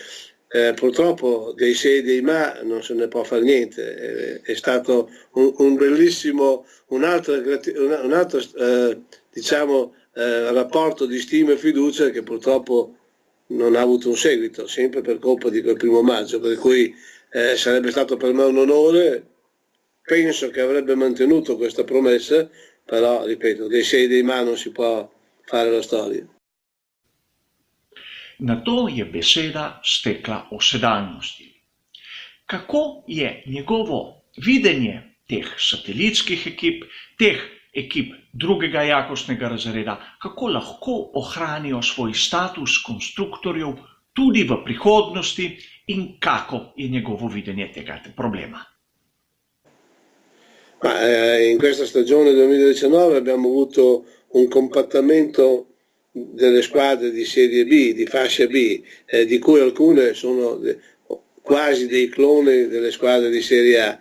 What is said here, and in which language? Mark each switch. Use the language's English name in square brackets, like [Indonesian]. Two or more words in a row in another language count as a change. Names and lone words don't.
[Italian] Purtroppo dei se e dei ma non se ne può fare niente, è stato un bellissimo, un altro rapporto di stima e fiducia che purtroppo non ha avuto un seguito, sempre per colpa di quel 1° maggio, per cui sarebbe stato per me un onore, penso che avrebbe mantenuto questa promessa, però ripeto, dei se e dei ma non si può fare la storia. [Slovenian] Na to je beseda stekla o sedanjosti. Kako je njegovo videnje teh satelitskih ekip, teh ekip drugega jakostnega razreda, kako lahko ohranijo svoj status konstruktorjev tudi v prihodnosti in kako je njegovo videnje tega problema? [Italian] In questa stagione 2019 abbiamo avuto un compattamento delle squadre di Serie B, di fascia B, di cui alcune sono quasi dei cloni delle squadre di Serie A.